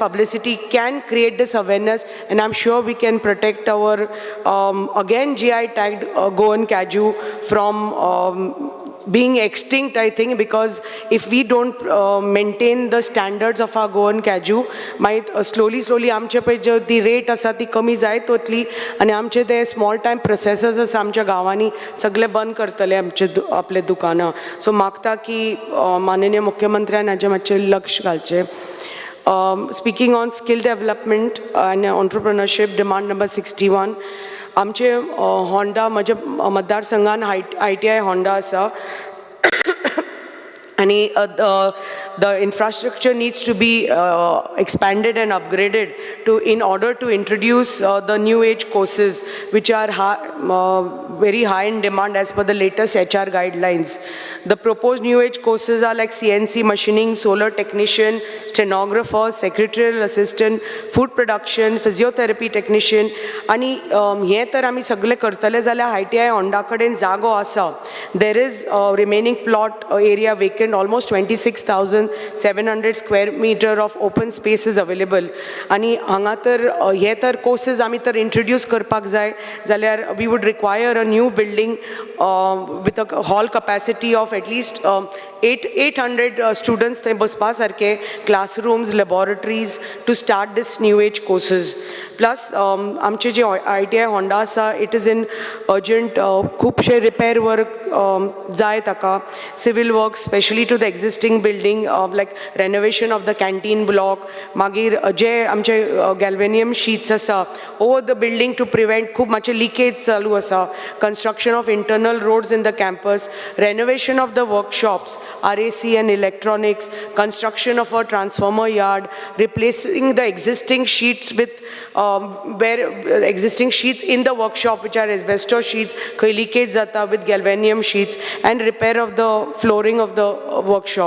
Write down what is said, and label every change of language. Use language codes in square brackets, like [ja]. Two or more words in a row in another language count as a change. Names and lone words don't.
[en] publicity can create this awareness, and I'm sure we can protect our again GI tagged Goan kaju from being extinct, I think, because if we don't maintain the standards of our Goan kaju, slowly [kok] आमचे पळय जो ती रेट आसा ती कमी जायत वतली आनी आमचे ते [en] small time processors [kok] आसा आमच्या गांवांनी सगळे बंद करतले आपले दुकानां. सो मागता की माननीय मुख्यमंत्र्यान हाचें मातशें लक्ष घालचें. [en] Speaking on skill development and entrepreneurship, demand number 61. [kok] आमचे होंडा म्हज्या मतदारसंघान ITI होंडा आसा आणि [en] the infrastructure needs to be expanded and upgraded in order to introduce the new age courses which are very high in demand as per the latest HR guidelines. The proposed new age courses are like CNC machining, solar technician, stenographer, secretarial assistant, food production, physiotherapy technician. [kok] आणि हे तर आमी सगळे करतले जाल्यार ITI होंडा कडेन जागो आसा. [en] There is remaining plot area vacant, almost 26,700 square meter of open space is available. [kok] आणि हांगा तर हे तर courses आमी तर introduce करपाक जाय जाल्यार [en] we would require a new building with a hall capacity of at least 800 students [kok] थंय बसपा सारके, [en] classrooms, laboratories to start this new age courses. [kok] Plus आमचे जे ITI होंडा आसा, [en] it is in urgent खुबशे repair work [kok] जाय ताका, [en] civil work especially to the existing building, like renovation of the canteen block, [kok] मागीर जे आमचे [en] galvanium sheets [kok] आसा [en] over the building to prevent [kok] खूब मातशे leakage चालू आसा, [en] construction of internal roads in the campus, renovation of the workshops, RAC and electronics, construction of a transformer yard, replacing the existing sheets with existing sheets in the workshop which are asbestos sheets, [kok] khoi leakage jata [en] with galvanium sheets, and repair of the flooring of the workshop.